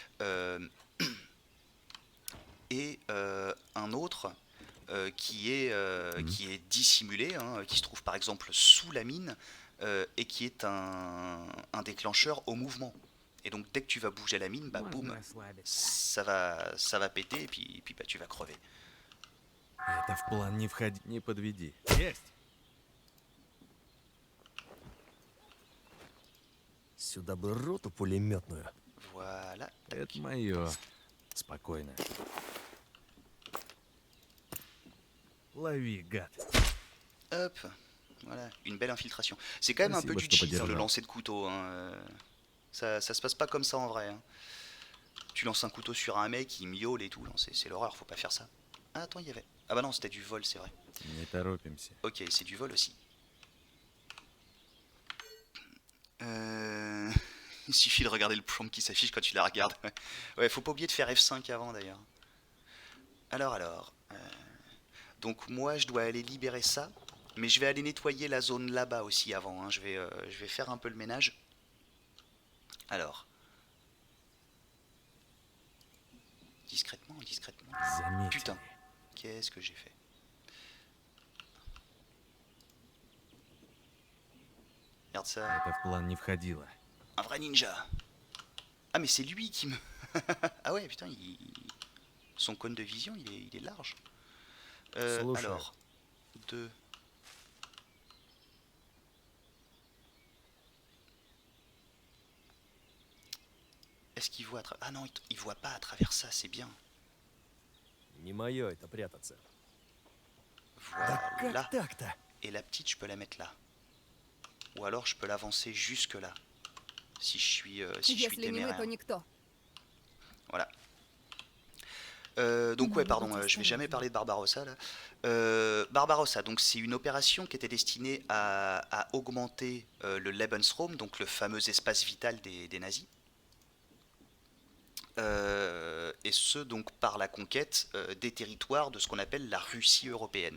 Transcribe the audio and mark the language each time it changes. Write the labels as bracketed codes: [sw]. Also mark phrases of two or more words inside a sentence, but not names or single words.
[fr] Un autre qui est dissimulé, hein, qui se trouve par exemple sous la mine et qui est un déclencheur au mouvement. Et donc, dès que tu vas bouger la mine, bah boum, ça va péter et puis bah, tu vas crever. [ru] Это в план не входи. Не подведи. Есть! Сюда бы роту пулеметную. [fr] Voilà. [ru] Это мое. Спокойно. Лови, гад. [fr] Hop, voilà, une belle infiltration. C'est quand même un peu du [ru] Спасибо, что [fr] cheat, hein, le [ru] поддержал. [fr] lancer de couteau. Hein. Ça se passe pas comme ça en vrai. Hein. Tu lances un couteau sur un mec, il miaule et tout. Non, c'est l'horreur, faut pas faire ça. Ah, attends, il y avait. Ah bah non, c'était du vol, c'est vrai. [ru] Не торопимся. [fr] Ok, c'est du vol aussi. Il suffit de regarder le prompt qui s'affiche quand tu la regardes. Ouais, faut pas oublier de faire F5 avant d'ailleurs. Alors. Donc moi, je dois aller libérer ça. Mais je vais aller nettoyer la zone là-bas aussi avant. Hein. Je vais faire un peu le ménage. Alors. Discrètement. [ru] Заметили. [fr] Putain. Qu'est-ce que j'ai fait? Regarde ça. [ru] Это в план не входило. [fr] Un vrai ninja. Ah mais c'est lui qui me... Ah ouais, putain, son cône de vision, il est large. [ru] Слушай. [fr] Alors, 2... Est-ce qu'il voit à travers... Ah non, il voit pas à travers ça, c'est bien. [ru] Не мое это прятаться. Да [fr] Voilà. [ru] как так-то? [fr] Et la petite, je peux la mettre là. Ou alors, je peux l'avancer jusque là. Si je suis [ru] Если не мы, [fr] téméraire. [ru] то никто. [fr] Voilà. Donc ouais, pardon, je vais jamais parler de Barbarossa là. Barbarossa, donc c'est une opération qui était destinée à augmenter le Lebensraum, donc le fameux espace vital des nazis. Et ce donc par la conquête des territoires de ce qu'on appelle la Russie européenne.